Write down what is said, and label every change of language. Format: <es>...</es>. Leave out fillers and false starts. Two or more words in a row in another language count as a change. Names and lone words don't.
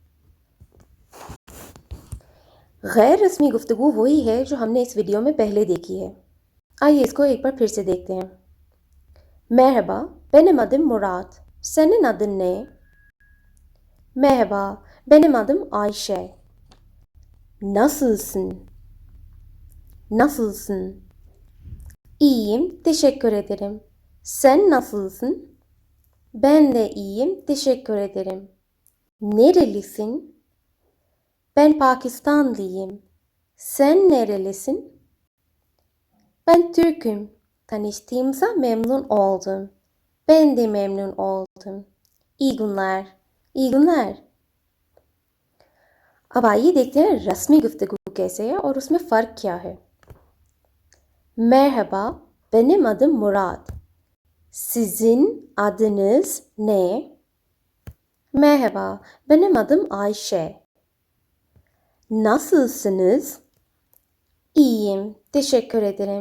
<ur>غیر رسمی گفتگو وہی ہے جو ہم نے اس ویڈیو میں پہلے دیکھی ہے. آئیے اس کو ایک بار پھر سے دیکھتے ہیں.</ur> <tr>Merhaba, benim adım Murat. Senin adın ne? Merhaba, benim adım Ayşe. Nasılsın? Nasılsın? İyiyim, teşekkür ederim. Sen nasılsın? Ben de iyiyim, teşekkür ederim. Nerelisin? Ben Pakistanlıyım. Sen nerelisin? Ben Türk'üm. Tanıştığımıza memnun oldum. Ben de memnun oldum. İyi günler. İyi günler.</tr> <ur>اب آئیے دیکھتے ہیں رسمی گفتگو کیسے ہے اور اس میں فرق کیا ہے.</ur> <tr>Merhaba, benim adım Murat. Sizin adınız ne? Merhaba, benim adım Ayşe. Nasılsınız? İyiyim, teşekkür ederim.</tr>